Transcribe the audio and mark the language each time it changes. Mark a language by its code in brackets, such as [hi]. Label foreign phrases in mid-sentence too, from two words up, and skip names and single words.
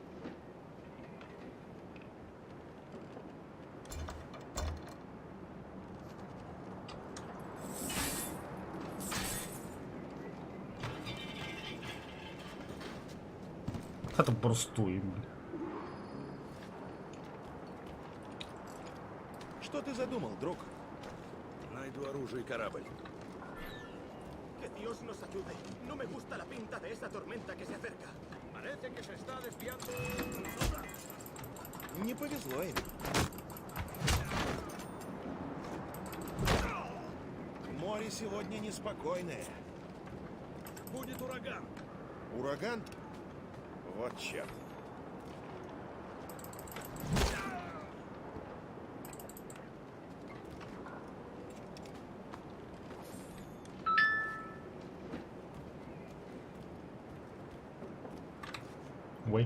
[ru] Это простой, блядь. Что ты задумал, друг? Найду оружие и корабль. [es] Que Dios nos ayude. No me gusta la pinta de esa tormenta que se acerca. Parece que se está desviando. [ru] Не повезло им. Море сегодня неспокойное. Будет ураган. Ураган? Вот черт. Ой.